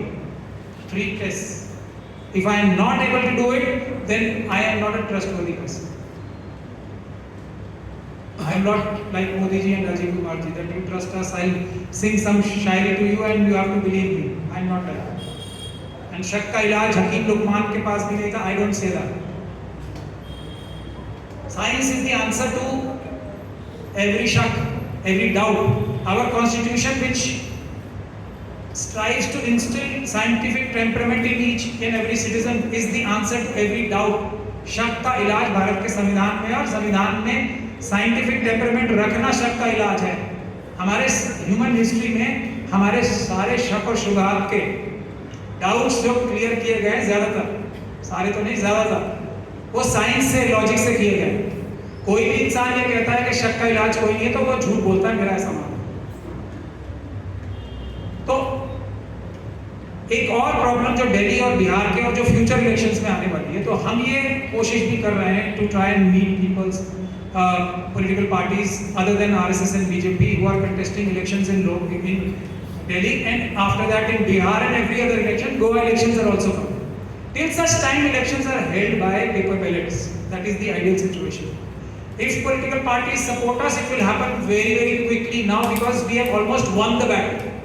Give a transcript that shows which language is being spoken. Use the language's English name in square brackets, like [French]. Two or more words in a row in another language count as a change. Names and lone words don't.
[English] Three tests. If I am not able to do it, then I am not a trustworthy person. I am not like Modi ji and Rajiv Kumar ji, that you trust us, I'll sing some shairi to you and you have to believe me. I am not like that. And [Hindi] शक का इलाज हकीम लुक़मान के पास भी नहीं था, [English] I don't say that. Science is the answer to every shak, every doubt. Our constitution, which strives to instill scientific temperament in each and every citizen, is the answer to every doubt. [Hindi] शक का इलाज भारत के संविधान में, और संविधान में [English] scientific temperament [Hindi] रखना शक का इलाज है. हमारे [English] human history [Hindi] में हमारे सारे शक और शुबहात के डाउट्स जो क्लियर किए गए, ज्यादातर, सारे तो नहीं, ज्यादातर, वो साइंस से, लॉजिक से किए गए. कोई भी इंसान ये कहता है कि शक का इलाज कोई नहीं है, तो वो झूठ बोलता है, मेरा ऐसा मानना. तो एक और प्रॉब्लम जो दिल्ली और बिहार के और जो [English] future elections [Hindi] में आने वाली है, तो हम ये कोशिश भी कर रहे हैं [English] to try and meet peoples, political parties other than RSS and BJP who are contesting elections in Delhi, and after that in Bihar and every other election, Goa elections are also coming. Till such time elections are held by paper ballots, that is the ideal situation. If political parties support us, it will happen very, very quickly now, because we have almost won the battle.